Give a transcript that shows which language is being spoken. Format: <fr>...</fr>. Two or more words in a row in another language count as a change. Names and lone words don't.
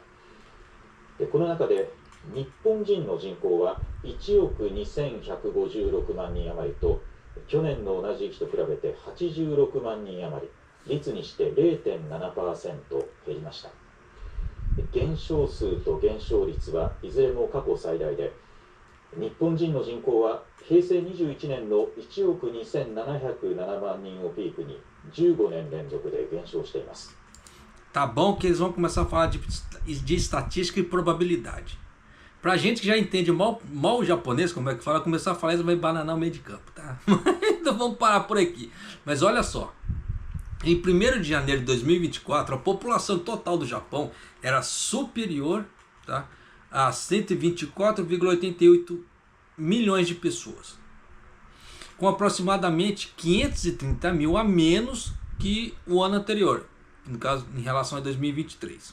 <ja>この中で日本人の人口は1億2156万人余りと、去年の同じ期と比べて86万人余り、率にして 0.7% 減りました。減少数と減少率はいずれも過去最大で、日本人の人口は平成21年の1億2707万人をピークに15年連続で減少しています。</ja> <pt>Tá bom que eles vão começar a falar de estatística e probabilidade. Pra gente que já entende mal o japonês, como é que fala, começar a falar isso vai bananar o meio de campo, tá? Então vamos parar por aqui. Mas olha só, em 1º de janeiro de 2024, a população total do Japão era superior, tá, a 124,88 milhões de pessoas, com aproximadamente 530 mil a menos que o ano anterior, no caso em relação a 2023.</pt>